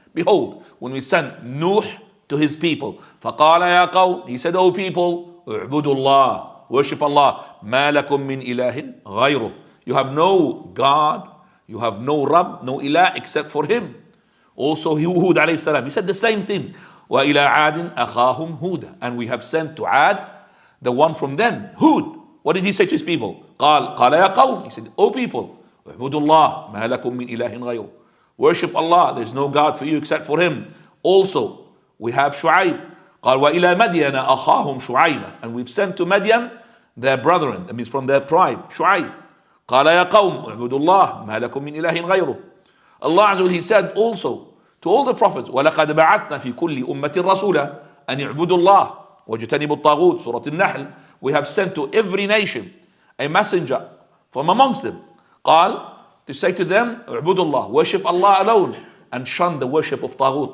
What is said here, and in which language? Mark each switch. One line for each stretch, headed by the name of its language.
English: Behold, when we sent Nuh to his people,
Arabic: فَقَالَ يَا قَوْمِ,
English: he said, O people,
Arabic: اعبدوا اللَّهِ,
English: worship Allah,
Arabic: مَا لَكُم مِّن إِلَهٍ غَيْرُهُ.
English: You have no God, you have no Rabb, no Ilah except for Him. Also Hud alayhi salam, he said the same thing.
Arabic: وَإِلَىٰ عَادٍ أَخَاهُمْ هُودًا.
English: And we have sent to Ad, the one from them, Hud. What did he say to his people?
Arabic: قال يا قوم,
English: he said, O people,
Arabic: اعبدوا الله ما لكم من إله غيره.
English: Worship Allah, there's no God for you except for Him. Also, we have Shu'aib.
Arabic: قال وإلى مدين أخاهم شعيبا.
English: And we've sent to Madian their brethren, that means from their tribe, Shu'aib.
Arabic: قال يا قوم اعبدوا الله ما لكم من إله غيره.
English: Allah Azza wa Jalla, He said also to all the prophets,
Arabic: وَلَقَدْ بَعَثْنَا فِي كُلِّ أُمَّةٍ رَسُولًا أَنِ اعْبُدُوا اللَّهَ وَاجْتَنِبُوا الطَّاغُوتَ.
English: Surah Al-Nahl. We have sent to every nation a messenger from amongst them. قال, to say to them,
Arabic: اعْبُدُوا اللَّهِ,
English: worship Allah alone, and shun the worship of Taghut.